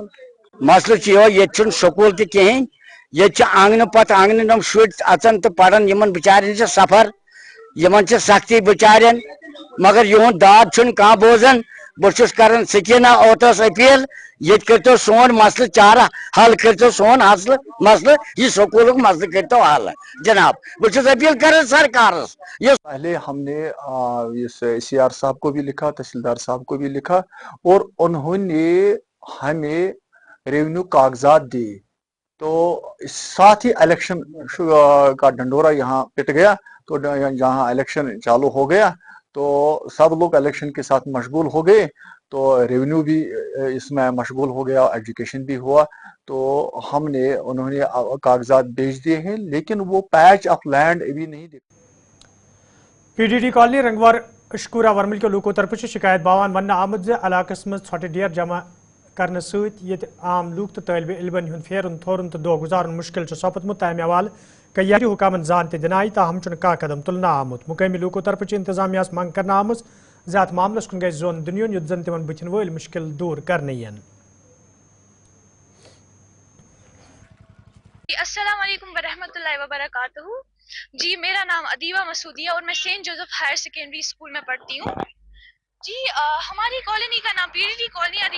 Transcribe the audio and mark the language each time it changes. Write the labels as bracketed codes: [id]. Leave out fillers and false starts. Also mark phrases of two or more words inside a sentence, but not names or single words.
[ks] مسلہٕ چھُ یِہوے ییٚتہِ چھُنہٕ سکوٗل تہِ کِہیٖنۍ ییٚتہِ چھِ آنٛگنہٕ پتہٕ آنٛگنہٕ یِم شُرۍ اژان تہٕ پران یِمن بِچارٮ۪ن چھِ سفر یِمن چھِ سختی بِچارٮ۪ن مگر یِہُنٛد داد چھُنہٕ کانٛہہ بوزان. بہٕ چھُس کران سکیٖنا اوتس اپیٖل ییٚتہِ کٔرۍتو سون مسلہٕ چارہ حل کٔرۍتو سون مسلہٕ یہ سکوٗلُک مسلہٕ کٔرۍتو حل جناب. بہٕ چھُس اپیٖل کران سرکارس. [ur] پہلے ہم نے سی آر صاحب کو بھی لکھا تحصیلدار صاحب کو بھی لکھا اور انہوں نے ہمیں ریونیو کاغذات دیے تو ساتھ ہی الیکشن کا ڈنڈورا یہاں پٹ گیا تو جہاں الیکشن چالو ہو گیا تو سب لوگ الیکشن کے ساتھ مشغول ہو گئے تو ریونیو بھی اس میں مشغول ہو گیا ایجوکیشن بھی ہوا تو انہوں نے کاغذات بھیج دیے ہیں لیکن وہ [en] patch of land [ur] ابھی نہیں دیکھا. [ks] پی ڈی ڈی کالنی رنگور اشکورا ورمل کے لوکو طرف شکایت باوان ون آمد زِ علاقس مز ژھۄٹہٕ ڈیر جمع کرنے ست یہ عام لوگ تو طالب علمن ہند پھیرن تھورن تو دہ گزارن مشکل سپدمت تمہ حوالہ کئی حکامن زان تہ دنائی تاہم چھ کھانا قدم تلنا آمت. مقامی لوکو طرف انتظامیہ منگ کرنا آمز زِ اتھ معاملس کن گژھِ زون دِنہٕ یُن زن تمن بتھن ول مشکل دور کرنے ین. [ar] السلام علیکم ورحمۃ اللہ وبرکاتہ. [ur] جی میرا نام ادیبہ مسعودی ہے اور میں سینٹ جوزف ہائر سیکنڈری اسکول میں پڑھتی ہوں. جی ہماری کالونی کا نام پی ڈی ڈی کالونی ہے.